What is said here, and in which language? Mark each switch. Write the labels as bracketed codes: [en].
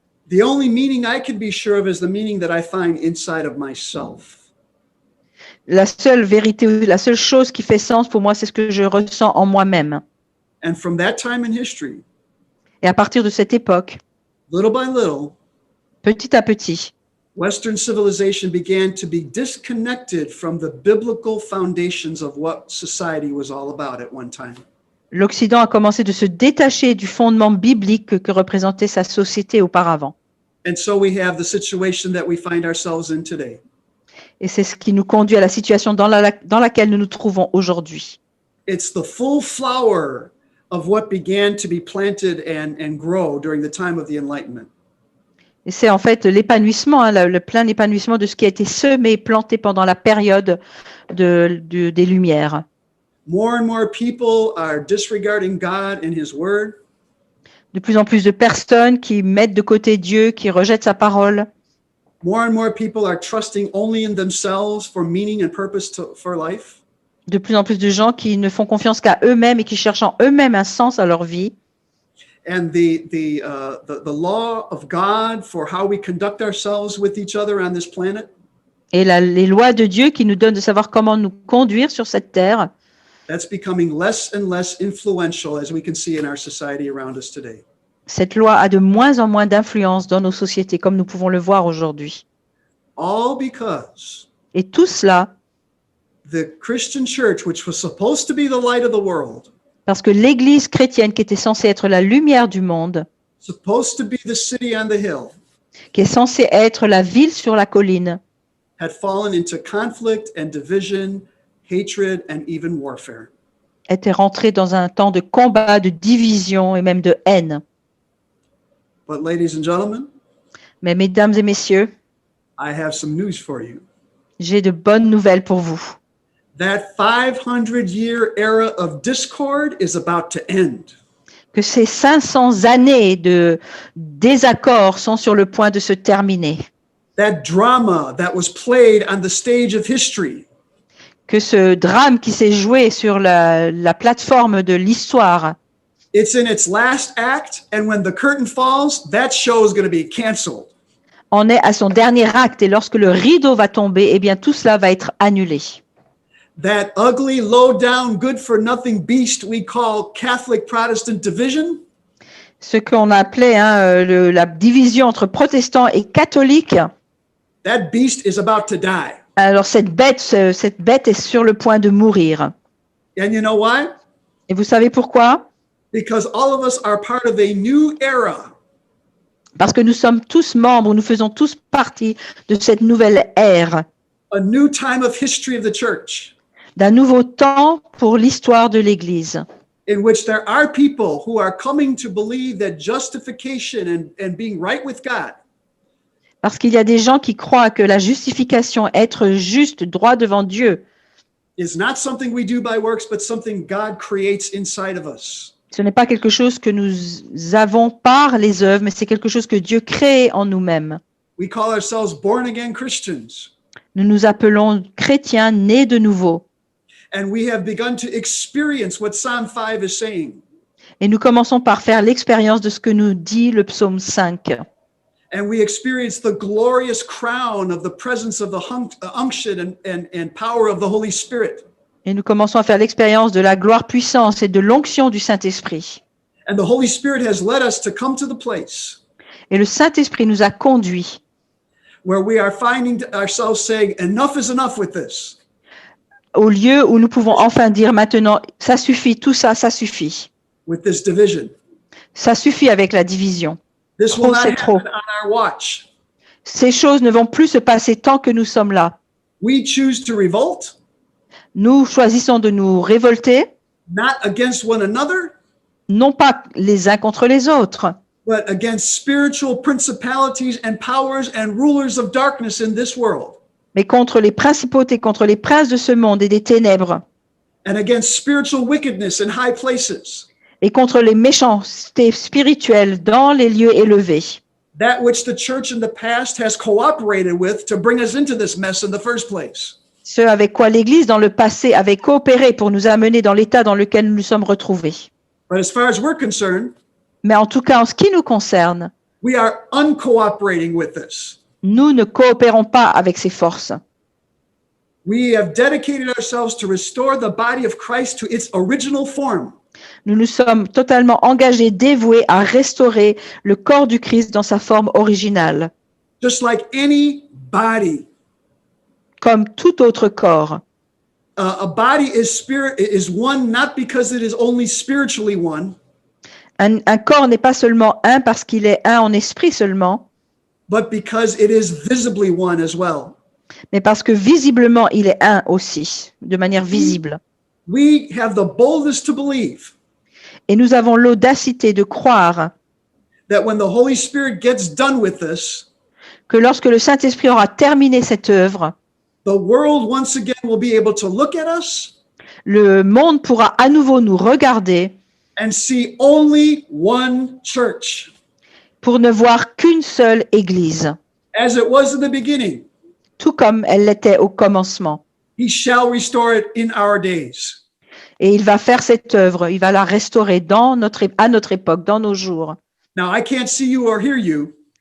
[en] The only meaning I can be sure of is the meaning that I find inside of myself. [fr] La seule vérité, la seule chose qui fait sens pour moi, c'est ce que je ressens en moi-même. [en] And from that time in history, [fr] Et à partir de cette époque, [en] little by little, [fr] petit à petit, [en] Western civilization began to be disconnected from the biblical foundations of what society was all about at one time. [fr] l'Occident a commencé de se détacher du fondement biblique que représentait sa société auparavant. [en] And so we have the situation that we find ourselves in today. [fr] Et c'est ce qui nous conduit à la situation dans laquelle nous nous trouvons aujourd'hui. [en] It's the full flower of what began to be planted and grow during the time of the Enlightenment. [fr] Et c'est en fait l'épanouissement, le plein épanouissement de ce qui a été semé et planté pendant la période des Lumières. [en] More and more people are disregarding God and His Word. [fr] De plus en plus de personnes qui mettent de côté Dieu, qui rejettent sa parole. [en] More and more people are trusting only in themselves for meaning and purpose for life. [fr] De plus en plus de gens qui ne font confiance qu'à eux-mêmes et qui cherchent en eux-mêmes un sens à leur vie. [en] And the law of God for how we conduct ourselves with each other on this planet. [fr] Et les lois de Dieu qui nous donnent de savoir comment nous conduire sur cette terre. [en] That's becoming less and less influential as we can see in our society around us today. [fr] Cette loi a de moins en moins d'influence dans nos sociétés, comme nous pouvons le voir aujourd'hui. [en] All because [fr] Et tout cela, [en] the Christian church, which was supposed to be the light of the world, [fr] parce que l'Église chrétienne, qui était censée être la lumière du monde, [en] supposed to be the city on the hill, [fr] qui est censée être la ville sur la colline, [en] had fallen into conflict and division, hatred, and even warfare. [fr] était rentrée dans un temps de combat, de division et même de haine. [en] But, ladies and gentlemen, [fr] Mais mesdames et messieurs, [en] I have some news for you. [fr] j'ai de bonnes nouvelles pour vous. [en] That 500-year era of discord is about to end. [fr] Que ces 500 années de désaccord sont sur le point de se terminer. [en] That drama that was played on the stage of history [fr] Que ce drame qui s'est joué sur la plateforme de l'histoire, [en] it's in its last act, and when the curtain falls, that show is going to be canceled. [fr] en est à son dernier acte et lorsque le rideau va tomber, eh bien tout cela va être annulé. [en] That ugly, low-down, good-for-nothing beast we call Catholic Protestant division, [fr] Ce qu'on appelait la division entre protestants et catholiques, [en] that beast is about to die. [fr] alors cette bête est sur le point de mourir. [en] And you know why? [fr] Et vous savez pourquoi? [en] Because all of us are part of a new era. [fr] Parce que nous sommes tous membres, nous faisons tous partie de cette nouvelle ère, [en] A new time of history of the church [fr] d'un nouveau temps pour l'histoire de l'Église, [en] in which there are people who are coming to believe that justification and being right with God [fr] parce qu'il y a des gens qui croient que la justification, être juste, droit devant Dieu, [en] is not something we do by works, but something God creates inside of us. [fr] ce n'est pas quelque chose que nous avons par les œuvres, mais c'est quelque chose que Dieu crée en nous-mêmes. [en] We call ourselves born-again Christians, [fr] Nous nous appelons chrétiens nés de nouveau. [en] and we have begun to experience what Psalm 5 is saying. [fr] Et nous commençons par faire l'expérience de ce que nous dit le psaume 5. [en] And we experience the glorious crown of the presence of the unction and power of the Holy Spirit. [fr] Et nous commençons à faire l'expérience de la gloire puissance et de l'onction du Saint-Esprit. [en] And the Holy Spirit has led us to come to the place [fr] Et le Saint-Esprit nous a conduits [en] where we are finding ourselves saying, enough is enough with this. [fr] au lieu où nous pouvons enfin dire maintenant, ça suffit, tout ça, ça suffit. [en] With this division. [fr] Ça suffit avec la division. [en] This will [fr] Trop, [en] not [fr] c'est trop. [en] happen on our watch. [fr] Ces choses ne vont plus se passer tant que nous sommes là. [en] We choose to revolt, [fr] Nous choisissons de nous révolter, [en] not against one another, [fr] non pas les uns contre les autres, [en] but against spiritual principalities and powers and rulers of darkness in this world, [fr] mais contre les principautés, contre les princes de ce monde et des ténèbres, [en] and against spiritual wickedness in high places, [fr] et contre les méchancetés spirituelles dans les lieux élevés. [en] that which the church in the past has cooperated with to bring us into this mess in the first place. [fr] Ce avec quoi l'Église dans le passé avait coopéré pour nous amener dans l'état dans lequel nous nous sommes retrouvés. [en] But as far as we're concerned, [fr] Mais en tout cas, en ce qui nous concerne, [en] we are uncooperating with this. [fr] nous ne coopérons pas avec ces forces. [en] We have dedicated ourselves to restore the body of Christ to its original form. [fr] Nous nous sommes totalement engagés, dévoués à restaurer le corps du Christ dans sa forme originale, [en] Just like any body. [fr] comme tout autre corps. [en] A body is one not because it is only spiritually one, [fr] Un corps n'est pas seulement un parce qu'il est un en esprit seulement, [en] but because it is visibly one as well. [fr] mais parce que visiblement il est un aussi, de manière visible. [en] We have the boldness to believe [fr] Et nous avons l'audacité de croire [en] that when the Holy Spirit gets done with this, [fr] que lorsque le Saint-Esprit aura terminé cette œuvre, [en] the world once again will be able to look at us [fr] le monde pourra à nouveau nous regarder [en] and see only one church, [fr] pour ne voir qu'une seule Église, [en] as it was in the beginning. [fr] tout comme elle l'était au commencement. [en] He shall restore it in our days. [fr] Et il va faire cette œuvre, il va la restaurer à notre époque, dans nos jours. [en] Now, I can't see you or hear you,